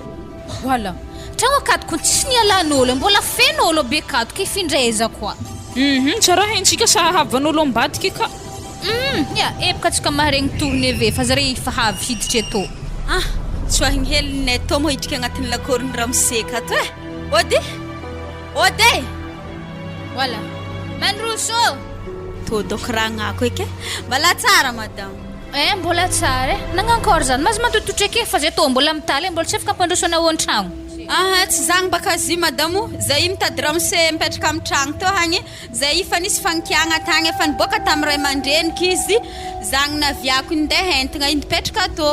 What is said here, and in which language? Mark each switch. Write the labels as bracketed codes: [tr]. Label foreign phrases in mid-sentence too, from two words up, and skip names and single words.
[mg] wala tragno akatoko tsisy nialan'olo mbola fen'olo be akatoko ifindraeza koa tsara hentsika sa havan'olo ambadika ka epaka tsika maharegny tourne ve fa zare fa havy hiditra eto tsy hoahigny helinay tô mo hidrika agnatin'ny lakorony ramoseka to ode wala manroso to doko raha agnako eky mbala tsara madame mbola tsara nagnankory zany mazy matototra ake fa zay tô mbola mitaly mbola tsy afaka ampandroso anao an-tragno tsy zagny baka zy madamo zay mitady ramose mipetraka amin'ny tragno to hagny zay fa nisy fankiagna tagny efa niboaka tamin'ny ray aman-dreniky izy zagny naviako indeha hentigna indipetraka to